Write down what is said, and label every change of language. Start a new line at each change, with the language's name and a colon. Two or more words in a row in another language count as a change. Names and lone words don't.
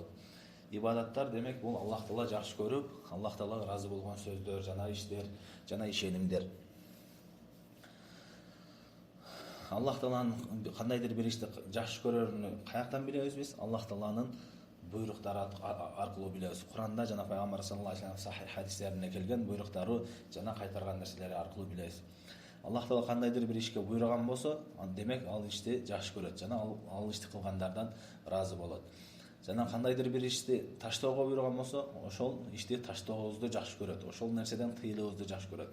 Kyrgyz: Ибадаттар демек бул Аллах Таала жакшы көрүп, Аллах Таалага ыраазы болгон сөздөр жана иштер жана ишенимдер. Аллах Тааланын кандайдыр бир ишти жакшы көрөрүнү каяктан билебиз биз? Аллах Тааланын буйруктары аркылуу билебиз. Куранда жана Пайгамбар
Arabic: صلى الله عليه وسلم
Kyrgyz: сахих хадистеринде келген буйруктары жана кайтарган нерселери аркылуу билебиз. Аллах Таала кандайдыр бир ишке буйруган болсо, демек ал ишти жакшы көрөт жана ал ишти кылгандардан ыраазы болот. Жана кандайдыр бир ишти таштоого буйруган болсо, ошол ишти таштообузду жакшы көрөт, ошол нерседен тыйылуубузду жакшы көрөт.